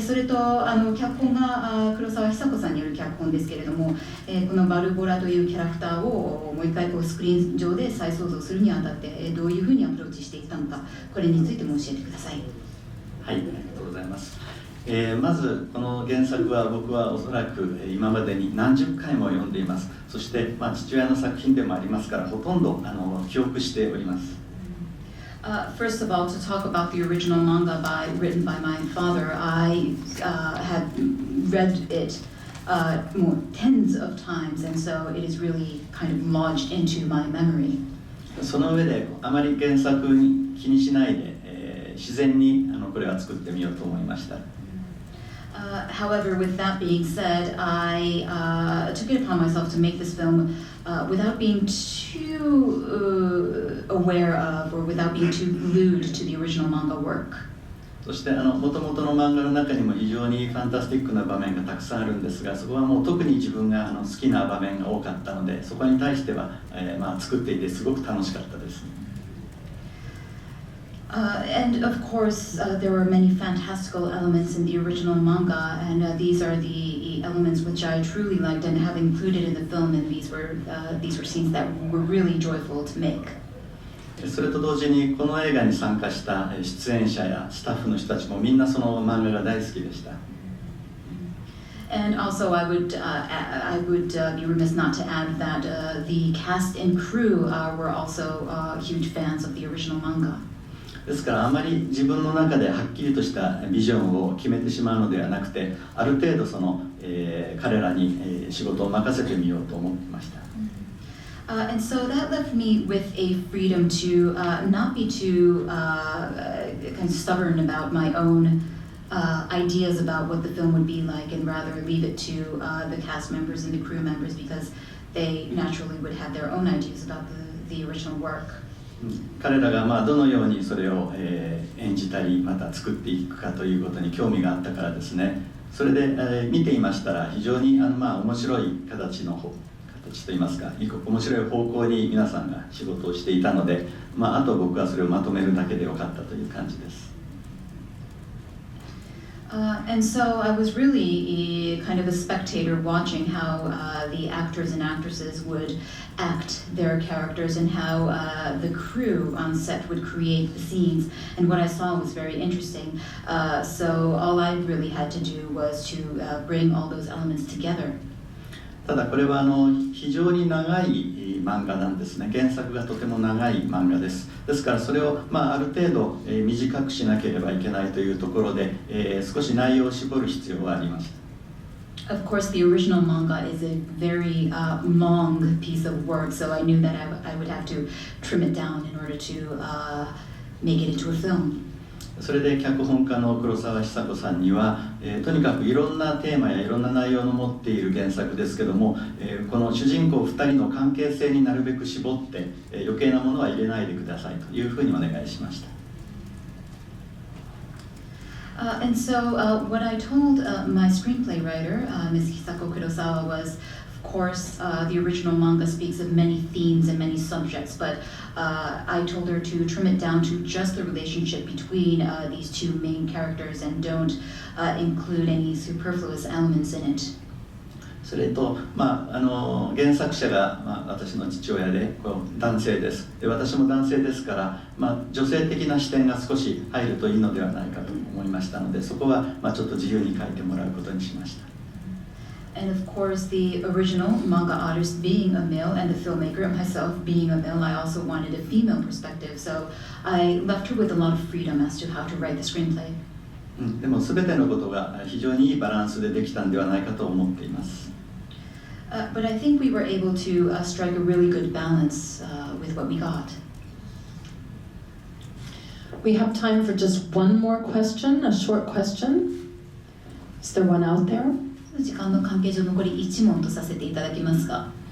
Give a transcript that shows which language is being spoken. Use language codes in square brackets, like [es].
[ja] それと脚本が黒澤久子さんによる脚本ですけれども、このバルボラというキャラクターをもう一回スクリーン上で再創造するにあたってどういうふうにアプローチしていったのか、これについても教えてください。はい、ありがとうございます。まずこの原作は僕はおそらく今までに何十回も読んでいます。そして、父親の作品でもありますからほとんど記憶しております。 [en] First of all, to talk about the original manga written by my father, I had read it more tens of times, and so it is really kind of lodged into my memory. [ja] その上であまり原作に気にしないで、自然にこれは作ってみようと思いました。 [en] However, with that being said, I took it upon myself to make this film without being too aware of or without being too glued to the original manga work. [ja] そして元々の漫画の中にも非常にファンタスティックな場面がたくさんあるんですが、そこはもう特に自分が好きな場面が多かったので、そこに対しては、作っていてすごく楽しかったです。 [en] And of course, there were many fantastical elements in the original manga, and these are the elements which I truly liked and have included in the film. And these were scenes that were really joyful to make. [ja] それと同時にこの映画に参加した出演者やスタッフの人たちもみんなその漫画が大好きでした。 [en] And also, I would be remiss not to add that the cast and crew were also huge fans of the original manga. [ja] ですからあまり自分の中ではっきりとしたビジョンを決めてしまうのではなくて、ある程度彼らに仕事を任せてみようと思っていました。 [en] And so that left me with a freedom to not be too kind of stubborn about my own ideas about what the film would be like, and rather leave it to the cast members and the crew members, because they naturally would have their own ideas about the original work. [ja] 彼らがどのようにそれを演じたりまた作っていくかということに興味があったからですね。それで見ていましたら非常に面白い形といいますか、面白い方向に皆さんが仕事をしていたので、あと僕はそれをまとめるだけでよかったという感じです。 [en] And so I was really kind of a spectator watching how the actors and actresses would act their characters and how the crew on set would create the scenes. And what I saw was very interesting. So all I really had to do was to bring all those elements together. [ja] ただこれは非常に長い漫画なんですね。原作がとても長い漫画です。ですからそれをある程度短くしなければいけないというところで、少し内容を絞る必要はありました。 [en] Of course, the original manga is a very long piece of work, so I knew that I would have to trim it down in order to make it into a film. [ja] それで脚本家の黒澤久子さんには、とにかくいろんなテーマやいろんな内容の持っている原作ですけども、この主人公2人の関係性になるべく絞って、余計なものは入れないでくださいというふうにお願いしました。 [en] And so what I told my screenplay writer, Ms. Hisako Kurosawa, was, of course, the original manga speaks of many themes and many subjects, but I told her to trim it down to just the relationship between these two main characters and don't include any superfluous elements in it. [ja] それと、原作者が、私の父親で男性です。で、私も男性ですから、女性的な視点が少し入るといいのではないかと思いましたので、そこは、ちょっと自由に書いてもらうことにしました。 [en] And of course, the original manga artist being a male and the filmmaker myself being a male, I also wanted a female perspective. So I left her with a lot of freedom as to how to write the screenplay. [ja] でも全てのことが非常にいいバランスでできたんではないかと思っています。 [en] But I think we were able to strike a really good balance with what we got. We have time for just one more question, a short question. Is there one out there? [ja] 時間の関係上残り1問とさせていただきますが。